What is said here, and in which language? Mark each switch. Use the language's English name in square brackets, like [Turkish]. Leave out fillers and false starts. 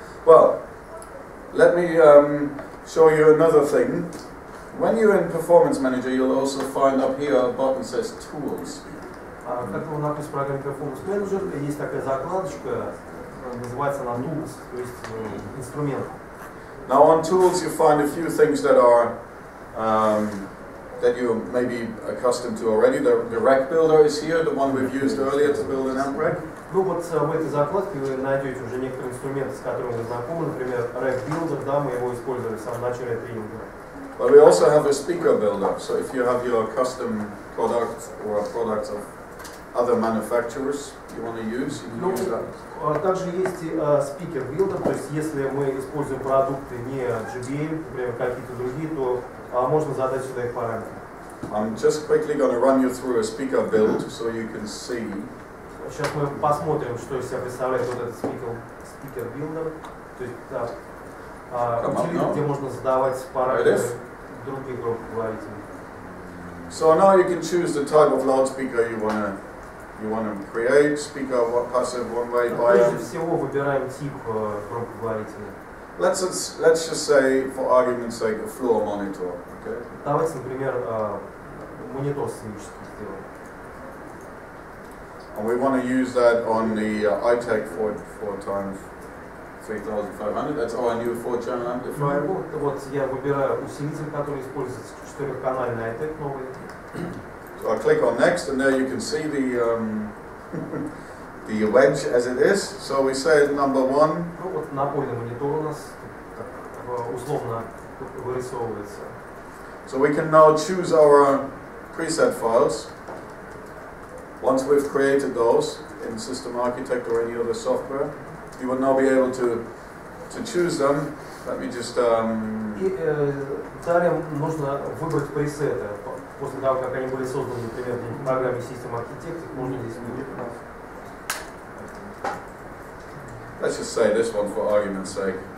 [English] Well, let me show you another thing. When you're in Performance Manager, you'll also find up here a button that says Tools. [Russian] Как вы находитесь в программе Performance Manager, есть такая закладочка, называется она Tools, то есть инструмент. [English] Now on Tools you find a few things that are that you may be accustomed to already. The rack builder is here, the one we've used earlier to build an amp rack. [Russian] Ну вот в этой закладке вы найдете уже некоторые инструменты, с которыми вы знакомы, например, rack builder, да, мы его использовали в самом начале тренинга. [English] But we also have a speaker builder, so if you have your custom product or products of other manufacturers you want to use, you can use that. [Russian] Также есть и speaker builder, то есть если мы используем продукты не GBM, например, какие-то другие, то можно задать сюда их параметры. [English] I'm just quickly going to run you through a speaker build so you can see. [Russian] Сейчас мы посмотрим, что из себя представляет вот этот speaker builder, то есть утилита, где можно задавать параметры других громкоговорителей. [English] So now you can choose the type of loudspeaker you want to create. Speaker passive one way bias. [Russian] Прежде всего выбираем тип громкоговорителя. [English] Let's just say, for argument's sake, a floor monitor. Okay. [Russian] Давайте, например, монитор сценический сделаем. [English] And we want to use that on the iTech 4 times 3500. That's our new 4-channel amplifier. [Russian] Вот я выбираю усилитель, который используется, четырехканальный iTech новый. [English] So I click on next, and there you can see the the wedge as it is. So we say number 1. [Russian] Ну вот напольный монитор у нас условно вырисовывается. [English] So we can now choose our preset files. Once we've created those in System Architect or any other software, you will now be able to choose them. Let me just. [Russian] И далее нужно выбрать пресеты. После того, как они были созданы, например, в программе System Architect, их можно здесь выбрать. [English] Let's just say this one for argument's sake.